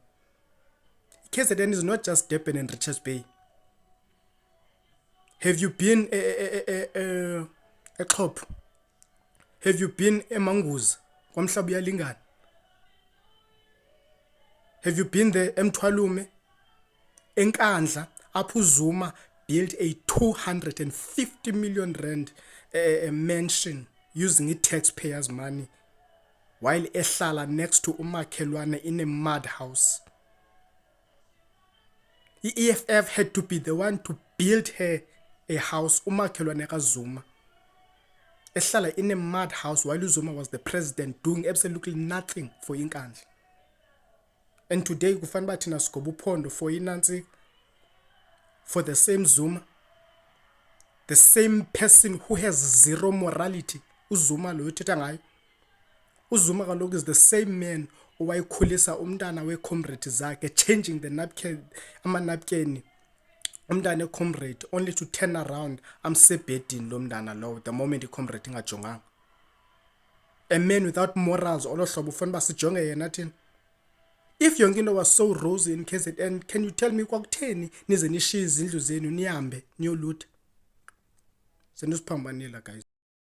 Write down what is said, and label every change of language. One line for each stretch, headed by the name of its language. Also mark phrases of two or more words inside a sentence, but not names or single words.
English: KZN is not just Durban and Richards Bay. Have you been a Xhopho? Have you been eManguzi, kwaMhlaba uyalingana? Have you been there eMthwalume, eNkandla, apho uZuma built a 250 million rand mansion using taxpayers' money, while ehlala next to umakhelwane in a mud house? The EFF had to be the one to build her a house,
Zulu: umakhelwane kaZuma.
English: Ehlala in a mud house while Zuma was the president, doing absolutely nothing for Inkandla. And today
Zulu: kufanele bathi nasigoba uphondo
English: for inansi, for the same Zuma, the same person who has zero morality.
Xhosa: uZuma lo uthetha ngayo. uZuma kaloku
English: is the same man
Xhosa: owayekhulisa umntana we-comrade zakhe,
English: changing the napkin,
Xhosa: ama-napkin umntana e-comrade,
English: only to turn around
Xhosa: amsebhedini lo mntana lowo
English: the moment
Xhosa: i-comrade ingajonganga.
English: A man without morals
Xhosa: olo hlobo ufuna uba sijonge yena thina.
English: If
Zulu: yonke into
English: was so rosy in KZN, can you tell me
Zulu: kwakutheni nize nishiye izindlu zenu nihambe niyolutha? Sendisiphambanile guys.